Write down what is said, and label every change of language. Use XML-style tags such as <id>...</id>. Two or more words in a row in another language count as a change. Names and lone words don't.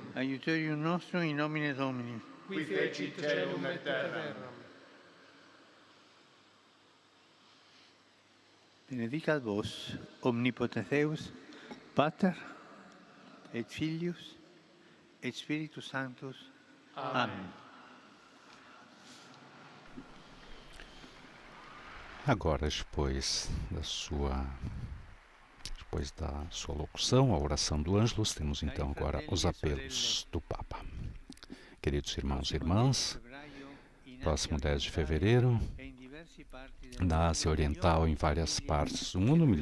<la>Aiuterium nostrum in nomine Domini. Qui fecit caelum et terram. Benedicat vos, omnipotens Deus, Pater, et Filius, et Spiritus Sanctus.</la> <pt>Amém. Agora, depois da sua locução, a oração do Ângelus, temos então agora os apelos do Papa. Queridos irmãos e irmãs, próximo 10 de fevereiro, na Ásia Oriental, em várias partes do mundo, milhões</pt>